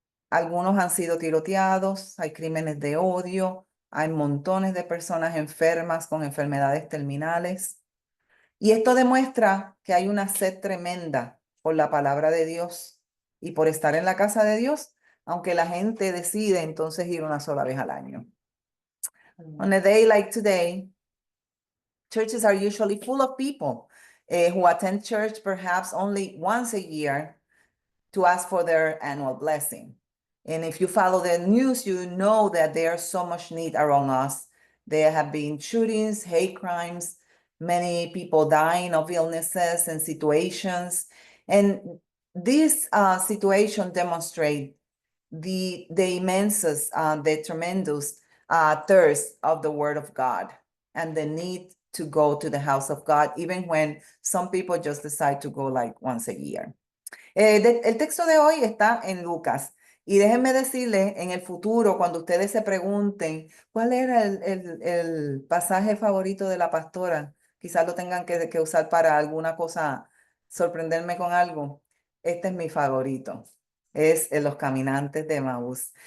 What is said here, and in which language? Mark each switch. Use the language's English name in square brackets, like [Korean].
[Spanish] Algunos han sido tiroteados, hay crímenes de odio, hay montones de personas enfermas con enfermedades terminales. Y esto demuestra que hay una sed tremenda por la palabra de Dios y por estar en la casa de Dios, aunque la gente decide entonces ir una sola vez al año. [English] On a day like today, churches are usually full of people who attend church perhaps only once a year to ask for their annual blessing. And if you follow the news, you know that there's so much need around us. There have been shootings, hate crimes, many people dying of illnesses and situations. And this situation demonstrate the immense, the tremendous thirst of the word of God and the need to go to the house of God, even when some people just decide to go like once a year. [Spanish] El texto de hoy está en Lucas. Y déjenme decirles, en el futuro, cuando ustedes se pregunten cuál era el pasaje favorito de la pastora, quizás lo tengan que usar para alguna cosa, sorprenderme con algo. Este es mi favorito. Es Los Caminantes de Emaús.